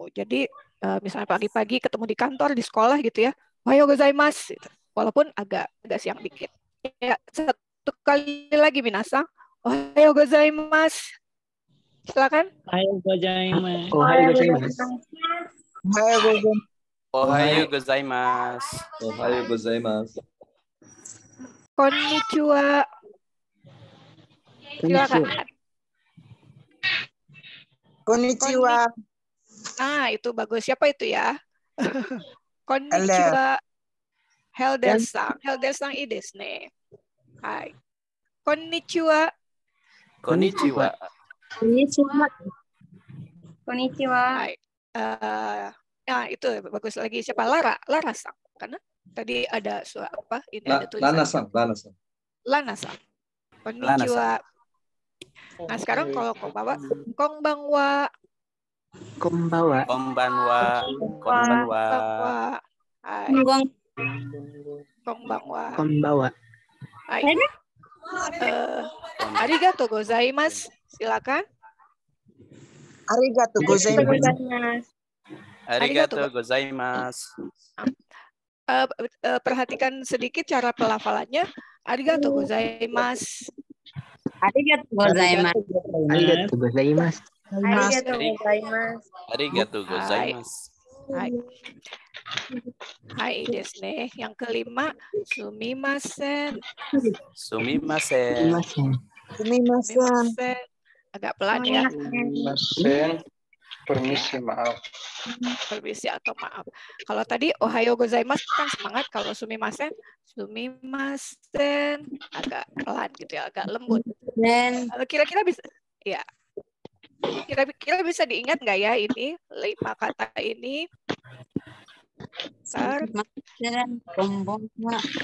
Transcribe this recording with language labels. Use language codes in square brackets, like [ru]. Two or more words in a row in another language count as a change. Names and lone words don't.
[id] Jadi misalnya pagi-pagi ketemu di kantor, di sekolah gitu ya. [ja] おはようございます gitu. [id] Walaupun agak siang dikit. Ya, satu kali lagi minasang. [ja] おはようございます. [id] Silakan. [ja] おはようございます. おはようございます. おはようございます. Konnichiwa. [id] Silakan. [ja] Konnichiwa. [id] Nah, itu bagus. Siapa itu ya? [ja] Konnichiwa. Helder-san. ヘルダーさんいいですね. Hai. Konnichiwa. Konnichiwa. Hai. [id] Nah, itu bagus lagi. Siapa? Lara-san. Karena tadi ada suara apa? Ini ada tulisan. Lana-san. [ja] Konnichiwa. [id] Nah, sekarang kalau konbanwa. [ja] はい。こんばんは. Konbanwa. Hai. ありがとうございます. [id] Silakan. [ja] ありがとうございます. ありがとうございます. [id] Perhatikan sedikit cara pelafalannya. [ja] ありがとうございます. ありがとうございます. ありがとうございます. ありがとうございます. ありがとうございます. はい。はいですね. [id] Yang kelima, [ja] sumimasen. Sumimasen. Sumimasen. Sumimasen. Sumimasen. [id] Agak pelan ya. Masen. Permisi, maaf. Permisi atau maaf. Kalau tadi [ja] おはようございます [id] kan semangat, kalau sumimasen agak pelan gitu ya, agak lembut. Dan Kira-kira bisa ya. Kira-kira bisa diingat nggak ya ini 5 kata ini? Bentar. dan konbanwa.